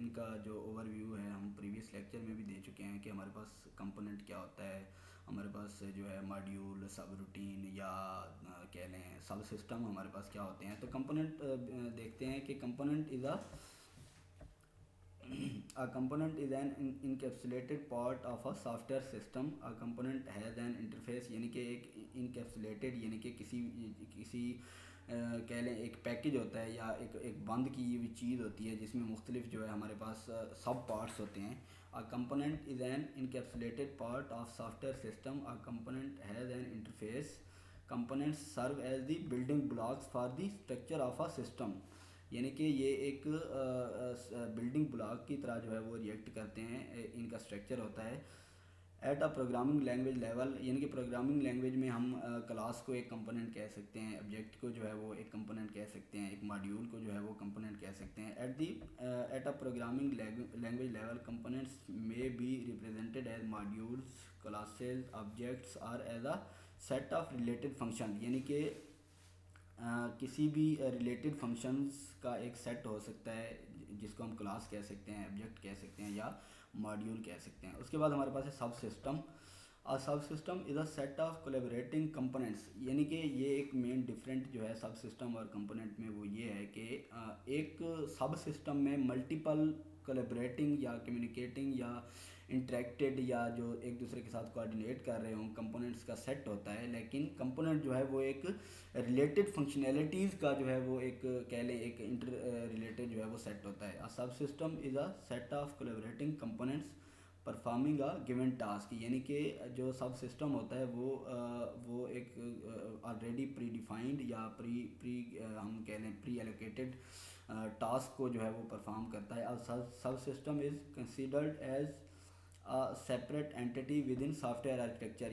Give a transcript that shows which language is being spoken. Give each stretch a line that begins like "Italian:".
Urdu: ان کا جو over view ہے ہم پریویس لیکچر میں بھی دے چکے ہیں کہ ہمارے پاس کمپوننٹ کیا ہوتا ہے، ہمارے پاس جو ہے ماڈیول، سب روٹین یا کہہ لیں سب سسٹم ہمارے پاس کیا ہوتے ہیں. تو کمپوننٹ دیکھتے ہیں کہ component is
English: A component is an encapsulated part of a software system. A component has an interface،
Urdu: یعنی کہ ایک انکیپسولیٹڈ یعنی کہ کسی کہہ لیں ایک پیکج ہوتا ہے یا ایک بند کی ہوئی چیز ہوتی ہے جس میں مختلف جو ہے ہمارے پاس سب پارٹس ہوتے ہیں.
English: A component is an encapsulated part of software system. A component has an interface. Components serve as the building blocks for the structure of a system.
Urdu: یعنی کہ یہ ایک بلڈنگ بلاک کی طرح جو ہے وہ ریئیکٹ کرتے ہیں، ان کا اسٹرکچر ہوتا ہے.
English: at a programming language level,
Urdu: یعنی کہ پروگرامنگ لینگویج میں ہم کلاس کو ایک کمپوننٹ کہہ سکتے ہیں، آبجیکٹ کو جو ہے وہ ایک کمپوننٹ کہہ سکتے ہیں، ایک ماڈیول کو جو ہے وہ کمپوننٹ کہہ سکتے ہیں.
English: At a programming language level components may be represented as modules, classes, objects or as a set of related function.
Urdu: یعنی کہ کسی بھی ریلیٹڈ فنکشنز کا ایک سیٹ ہو سکتا ہے جس کو ہم کلاس کہہ سکتے ہیں، آبجیکٹ کہہ سکتے ہیں یا ماڈیول کہہ سکتے ہیں. اس کے بعد ہمارے پاس ہے سب system.
English: Subsystem is a set of collaborating components.
Urdu: یعنی کہ یہ ایک مین ڈفرینٹ جو ہے سب سسٹم اور کمپوننٹ میں وہ یہ ہے کہ ایک سب سسٹم میں ملٹیپل کولیبریٹنگ یا کمیونیکیٹنگ یا انٹریکٹیڈ یا جو ایک دوسرے کے ساتھ کوآرڈینیٹ کر رہے ہوں کمپوننٹس کا سیٹ ہوتا ہے، لیکن کمپوننٹ جو ہے وہ ایک ریلیٹڈ فنکشنالٹیز کا جو ہے وہ ایک کہہ لیں ایک انٹر ریلیٹڈ جو ہے وہ سیٹ ہوتا ہے.
English: Subsystem is a set of collaborating components performing a given task.
Urdu: یعنی کہ جو سب سسٹم ہوتا ہے وہ ایک آلریڈی پری ڈیفائنڈ یا ہم کہہ لیں پری ایلوکیٹڈ ٹاسک کو جو ہے وہ پرفارم کرتا ہے.
English: Subsystem is considered as separate entity within software architecture.